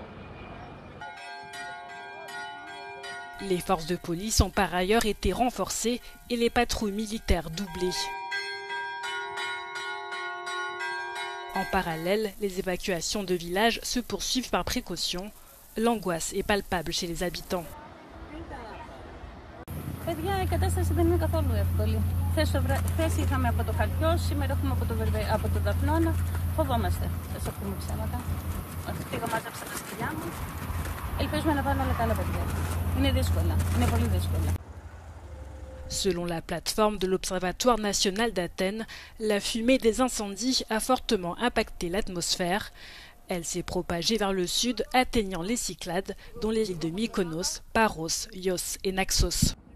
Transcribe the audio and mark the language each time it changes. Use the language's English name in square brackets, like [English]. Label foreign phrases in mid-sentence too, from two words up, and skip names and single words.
[French] Les forces de police ont par ailleurs été renforcées et les patrouilles militaires doublées. En parallèle, les évacuations de villages se poursuivent par précaution. L'angoisse est palpable chez les habitants. [Greek] Παιδιά, η κατάσταση δεν είναι καθόλου εύκολη. Χθες είχαμε από το Χαλκιό, σήμερα έχουμε από το Δαφνώνα. Φοβόμαστε, θα σας πούμε ψέματα. Πήγα, μάζεψα τα σκυλιά μου. Ελπίζουμε να πάνε όλα καλά, παιδιά. Είναι δύσκολα, είναι πολύ δύσκολα. [French] Selon la plateforme de l'Observatoire national d'Athènes, la fumée des incendies a fortement impacté l'atmosphère. Elle s'est propagée vers le sud, atteignant les Cyclades, dont les villes de Mykonos, Paros, Ios et Naxos.